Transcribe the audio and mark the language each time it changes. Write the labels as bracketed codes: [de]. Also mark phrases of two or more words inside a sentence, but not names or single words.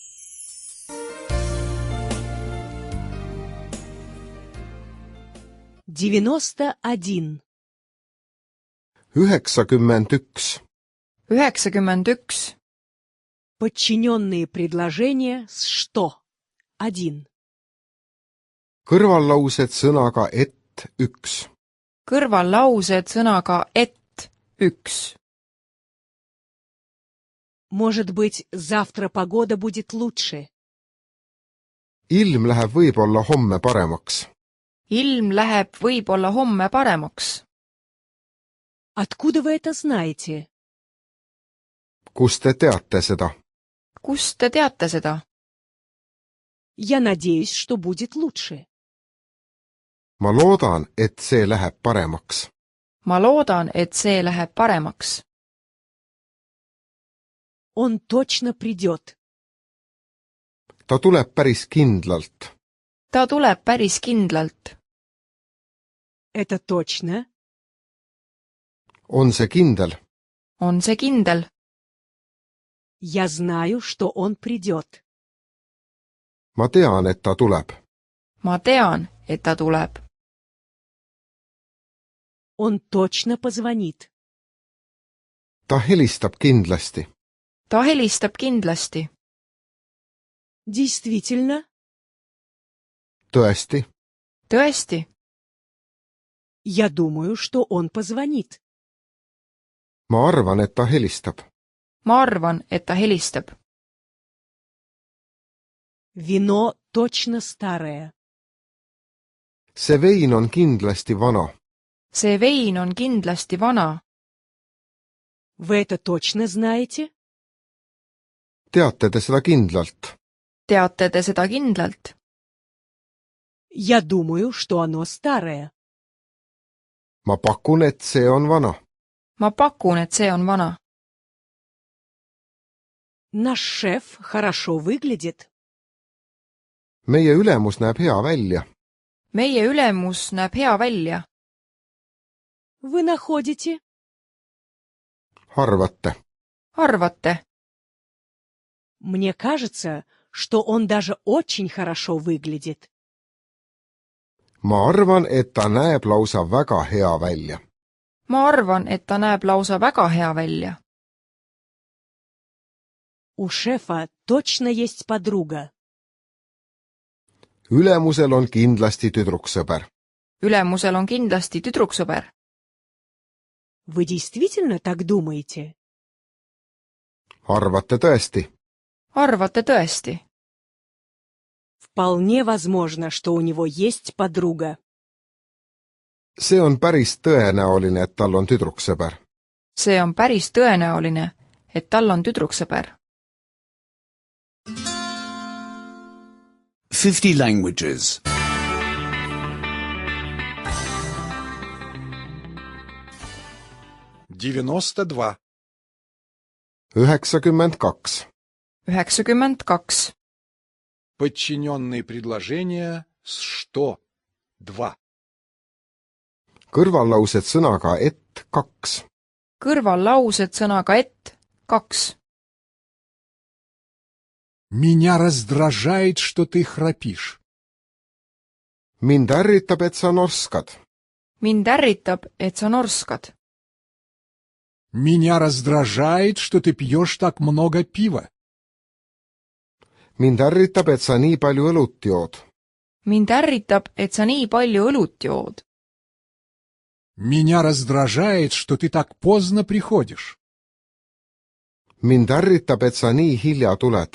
[ru] 91. 91. 91. Подчиненные предложения с что? 1. [et] Kõrvallaused sõnaga et üks. Kõrvallaused sõnaga et üks. [ru] Может быть, завтра погода будет лучше. [et] Ilm läheb võib-olla homme paremaks. Ilm läheb võib-olla homme paremaks. [ru] Откуда вы это знаете? [et] Kust te teate seda? Kust te teate seda? [ru] Я надеюсь, что будет лучше. [et] Ma loodan, et see läheb paremaks. Ma loodan, et see läheb paremaks. [ru] Он точно придет. [et] Ta tuleb päris kindlalt. Ta tuleb päris kindlalt. [ru] Это точно? [et] On see kindel? On see kindel? [ru] Я знаю, что он придет. [et] Ma tean, et ta tuleb. Ma tean, et ta tuleb. [ru] Он точно позвонит. [et] Ta helistab kindlasti. Ta helistab kindlasti. [ru] Действительно? [et] Tõesti? Tõesti? [ru] Я думаю, что он позвонит. [et] Ma arvan, et ta helistab. Ma arvan, et ta helistab. [ru] Вино точно старое. [et] See vein on kindlasti vana. See vein on kindlasti vana. [ru] Вы это точно знаете? [et] Teate te seda kindlalt? Teate te seda kindlalt? [ru] Я думаю, что оно старое. [et] Ma pakun, et see on vana. Ma pakun, et see on vana. [ru] Наш шеф хорошо выглядит. [et] Meie ülemus näeb hea välja. Meie ülemus näeb hea välja. [ru] Вы находите? [et] Arvate? Arvate? [ru] Мне кажется, что он даже очень хорошо выглядит. [et] Ma arvan, et ta näeb lausa väga hea välja. Ma arvan, et ta näeb lausa väga hea välja. [ru] У шефа точно есть подруга. [et] Ülemusel on kindlasti tüdruksõber. Ülemusel on kindlasti tüdruksõber. [ru] Вы действительно так думаете? [et] Arvate tõesti? Arvate tõesti? [ru] Вполне возможно, что у него есть подруга. [et] See on päris tõenäoline, et tal on tüdruksõber. See on päris tõenäoline, et tal on tüdruksõber. [en] 50 languages. [ru] 92. 92. 92. Подчиненные предложения с что? 2. [et] Kõrvallaused sõnaga et kaks. Kõrvallaused sõnaga et 2. [ru] Меня раздражает, что ты храпишь. [et] Mind ärritab, et sa norskad. Mind ärritab, et sa norskad. [ru] Меня раздражает, что ты пьешь так много пива. [et] Mind ärritab, et sa nii palju õlut jood. Mind ärritab, et sa nii palju õlut jood. [ru] Меня раздражает, что ты так поздно приходишь. [et] Mind ärritab, et sa nii hilja tuled.